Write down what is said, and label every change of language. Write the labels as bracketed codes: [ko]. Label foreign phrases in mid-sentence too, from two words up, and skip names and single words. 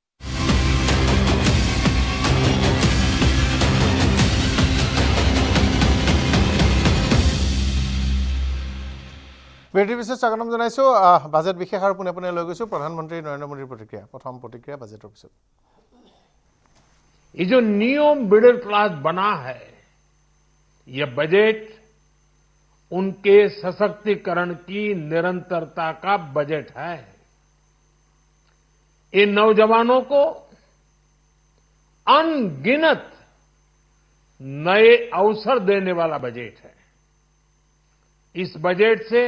[as] বিৰতি বিশেষ স্বাগতম জনাইছো বাজেট বিশেষ আৰু পুনে পুনে লৈ গৈছো প্ৰধানমন্ত্ৰী নৰেন্দ্ৰ মোদীৰ প্ৰতিক্ৰিয়া প্ৰথম প্ৰতিক্ৰিয়া বাজেটৰ পিছত [hi] ये जो न्यू मिडिल क्लास बना है ये बजट उनके सशक्तिकरण की निरंतरता का बजट है इन नौजवानों को अनगिनत नए अवसर देने वाला बजट है इस बजट से